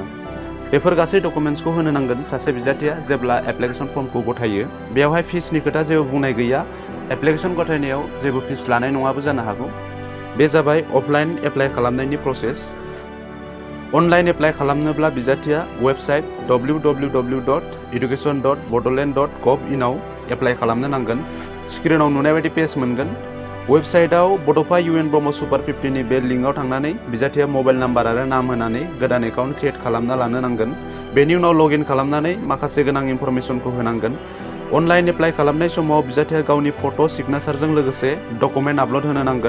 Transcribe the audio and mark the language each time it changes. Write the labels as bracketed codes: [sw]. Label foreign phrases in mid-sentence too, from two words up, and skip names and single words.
[brx] बेफोर गासै डकुमेन्ट्सखौ होनो नांगोन सासे बिजाथिया जेब्ला एप्लिकेशन फर्मखौ गथायो। बेवहाय फिसनि खोथा जेबो बुंनाय गैया। एप्लिकेशन गथायनायाव जेबो फिस लानाय नङाबो जानो हागौ। बे जाबाय [en] offline apply [brx] खालामनायनि प्रसेस। [en] online apply [brx] खालामनोब्ला बिजाथिया वेबसाइट www.education.bodoland.gov.in आव एप्लाइ खालामनो नांगोन। स्क्रिनाव नुनाय बायदि पेज मोनगोन। वेबसाइटआव बड'फा UN ब्रह्म सुपार 50 नि बे लिंकआव थांनानै बिजाथिया मबाइल नाम्बार आरो नाम होनानै गोदान [en] account create [brx] खालामना लानो नांगोन। बेनि उनाव लगइन खालामनानै माखासे गोनां इनफरमेसनखौ होनांगोन। [en] online apply [brx] खालामनाय समाव बिजाथिया गावनि फट' सिगनेचारजों लोगोसे [en] document upload [brx] होनो नांगोन।